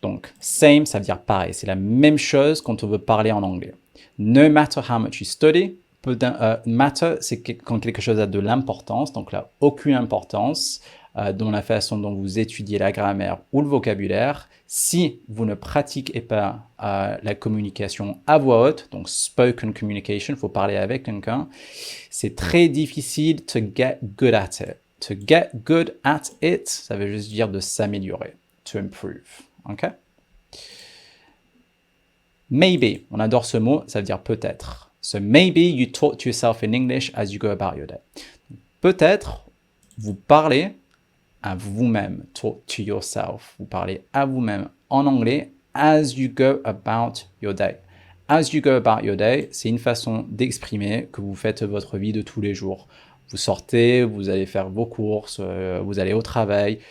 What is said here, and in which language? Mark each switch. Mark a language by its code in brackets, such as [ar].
[fr] Donc, same, ça veut dire pareil. C'est la même chose quand on veut parler en anglais. [en] No matter how much you study. [fr] Matter, c'est quand quelque chose a de l'importance. Donc là, aucune importance dans la façon dont vous étudiez la grammaire ou le vocabulaire. Si vous ne pratiquez pas la communication à voix haute, donc spoken communication, il faut parler avec quelqu'un, c'est très difficile [en] to get good at it. To get good at it, [fr] ça veut juste dire de s'améliorer. [en] To improve. [fr] OK? Maybe, on adore ce mot, ça veut dire peut-être. [en] So maybe you talk to yourself in English as you go about your day. [fr] Peut-être vous parlez à vous-même, [en] talk to yourself. [fr] Vous parlez à vous-même en anglais [en] as you go about your day. As you go about your day, [fr] c'est une façon d'exprimer que vous faites votre vie de tous les jours. Vous sortez, vous allez faire vos courses, vous allez au travail.